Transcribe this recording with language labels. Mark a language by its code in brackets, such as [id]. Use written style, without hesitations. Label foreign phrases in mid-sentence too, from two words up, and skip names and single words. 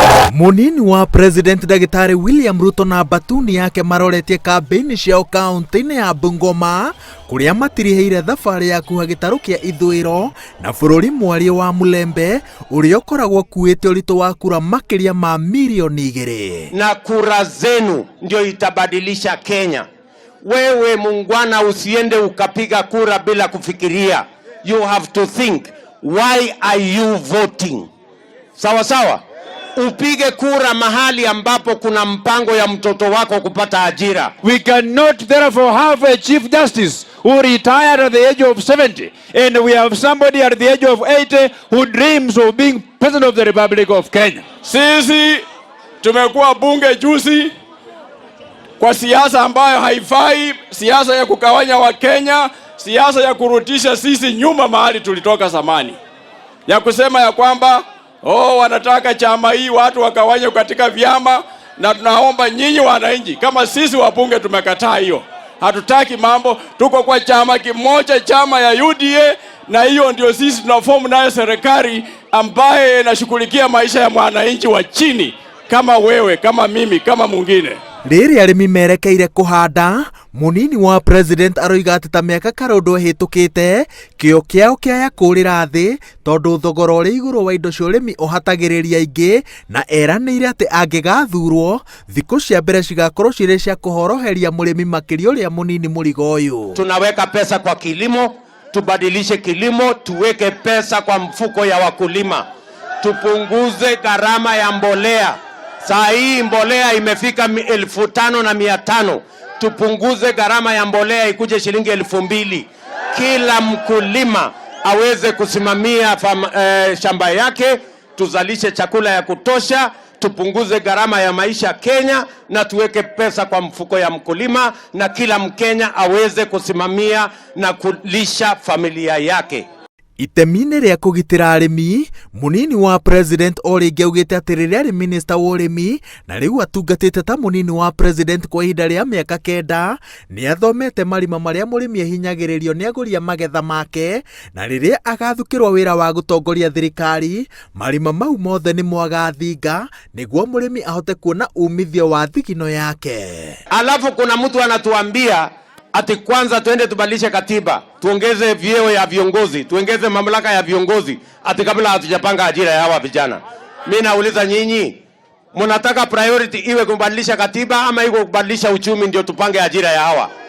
[ki] Munini wa President Dagitari William Ruto na batuni yake maroretie kampeni ciao kaunti-ini ya Bungoma kuria matiriheire thabari ya kuha gitaru kia ithwiro na bururi mwario wa Mulembe uria ukoragwo kuite urito wa kura makiria ma milioni 2. [sw] Na kura zenu ndio itabadilisha Kenya. Wewe mungwana, usiende ukapiga kura bila kufikiria. [en] You have to think, why are you voting? [sw] Sawa sawa. Upige kura mahali ambapo kuna mpango ya mtoto wako kupata ajira. [en] We cannot therefore have a Chief Justice who retired at the age of 70 and we have somebody at the age of 80 who dreams of being President of the Republic of Kenya. [sw] Sisi tumekuwa bunge juzi kwa siasa ambayo haifai, siasa ya kukawanya wa Kenya, siasa ya kurutisha sisi nyuma mahali tulitoka zamani, ya kusema ya kwamba wanataka chama hii watu wakawanye katika vyama, na tunaomba nyinyi wananchi kama sisi wabunge tumekataa hiyo. Hatutaki mambo, tuko kwa chama kimoja, chama ya UDA, na hiyo ndio sisi tunaform nayo serikali ambaye inashughulikia maisha ya mwananchi wa chini kama wewe, kama mimi, kama mwingine. [ki] Riri arimi merekeire kuhanda, munini wa President aroiga ati ta miaka karondo hitukite kio kiao kia kurira thi tondu thogora uri iguru wa indo cia urimi uhatagiriria ingi, na eranire ati angigathurwo thiku cia mbere cigakorwo cire cia kuhoroheria murimi makiri uria munini murigo uyu. [sw] Tunaweka pesa kwa kilimo, tubadilishe kilimo, tuweke pesa kwa mfuko ya wakulima, tupunguze gharama ya mbolea. Saa hii mbolea imefika 5,500. Tupunguze gharama ya mbolea ikuje shilingi 2,000. Kila mkulima aweze kusimamia shamba yake, tuzalishe chakula ya kutosha, tupunguze gharama ya maisha Kenya, na tuweke pesa kwa mfuko ya mkulima, na kila Mkenya aweze kusimamia na kulisha familia yake. [ki] Itemine ria kugitira arimi, munini wa President oringi augite ati riria ari minister wa urimi na riu atungatite ta munini wa President kwa ihinda ria miaka 9, ni athomete marima maria murimi ehinyagiririo ni aguri a magetha make, na riria agathukirwa wira wa gutongoria thirikari, marima mau mothe ni mwagathinga niguo murimi ahote kuona umithio wa thigino yake. [sw] Alafu kuna mtu anatuambia ati kwanza tuende tubadilishe katiba, tuongeze vyeo ya viongozi, tuongeze mamlaka ya viongozi, ati kabla hatujapanga ajira ya hawa vijana. Mimi nauliza nyinyi, mnataka priority iwe kubadilisha katiba ama iko kubadilisha uchumi ndio tupange ajira ya hawa?